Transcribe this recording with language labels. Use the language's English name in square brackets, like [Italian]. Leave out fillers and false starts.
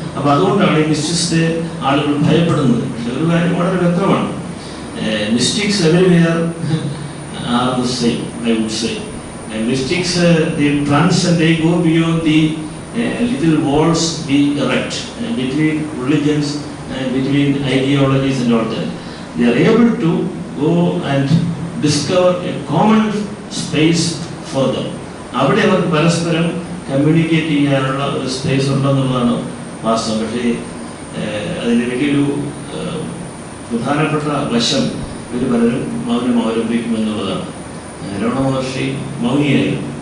[Malayalam] അപ്പം അതുകൊണ്ടാണ് ഈ മിസ്റ്റിക്സിനെ ആളുകൾ ഭയപ്പെടുന്നത്. പക്ഷെ ഒരു കാര്യം വളരെ വ്യക്തമാണ്, [English] Mystics everywhere are the same, I would say. Mystics, they transcend, they go beyond the little walls we erect between religions, between ideologies and all that. They are able to go and discover a common space for them. [Malayalam] അവിടെ അവർക്ക് പരസ്പരം communicate ചെയ്യാനുള്ള ഒരു space ഉണ്ടെന്നുള്ളതാണ് വാസ്തവം. പക്ഷേ അതിന് വലിയൊരു പ്രധാനപ്പെട്ട വശം ഇവർ പലരും മൗനം അവലംബിക്കുമെന്നുള്ളതാണ്. രമണ മഹർഷി മൗനിയായി.